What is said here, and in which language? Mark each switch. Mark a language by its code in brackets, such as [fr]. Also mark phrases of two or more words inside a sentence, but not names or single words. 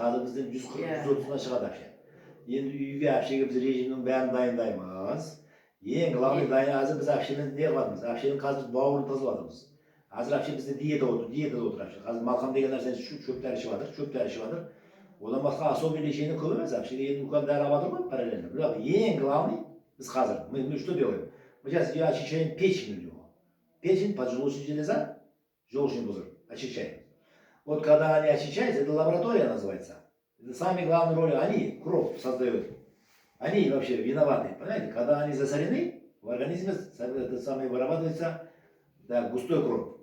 [kk] Қазір бізден 140-130-ға шығады әпше. Енді үйге әпшеге біз режимнің бәрін дайындаймыз. Ең главный әзір біз әпшемен не қыламыз? Әпшенің қазір бауырын тазалатырмыз. Әзір әпше бізде диета отыр әпше. Қазір малқам деген нәрсені шөптері ішіп жатыр. Одан басқа [ru] особый лечение [kk] көп емес. Әпшеге енді үлкен дәрі алып жатыр ғой параллельно. Бірақ ең [ru] главный Мы что делаем? Мы сейчас ее очищаем печень у него. Печень, поджелудочная железа, желчный пузырь, очищаем. Вот когда они очищаются, это лаборатория называется. Это самые главные роли, они кровь создают. Они вообще виноваты, понимаете? Когда они засорены, в организме это самое вырабатывается да, густой кровь.